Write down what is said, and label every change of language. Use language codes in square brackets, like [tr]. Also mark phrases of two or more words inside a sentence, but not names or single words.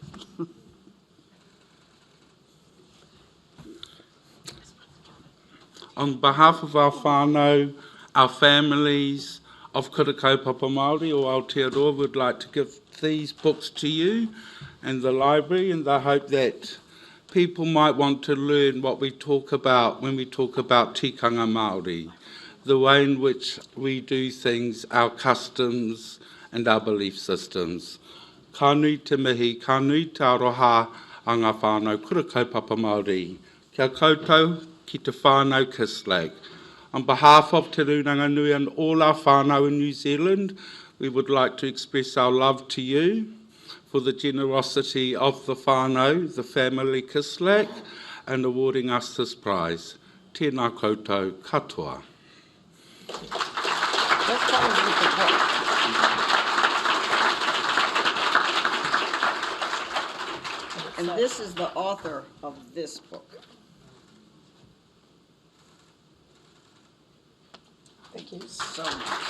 [en] On behalf of our whānau, our families of Kura Kaupapa Māori o Aotearoa, would like to give these books to you and the library, and I hope that people might want to learn what we talk about when we talk about [mi] tikanga Māori, [en] the way in which we do things, our customs and our belief systems. [mi] Ka nui te mihi, ka nui te aroha a ngā whānau Kura Kaupapa Māori. Kia koutou ki te whānau Kislak. [en] On behalf of Te Runanga Nui and all our whānau in New Zealand, we would like to express our love to you for the generosity of the whānau, the family Kislak, and awarding us this prize. [mi] Tēnā koutou katoa. [en] Let's tell them with the book. And this is the author of this book. Thank you so much.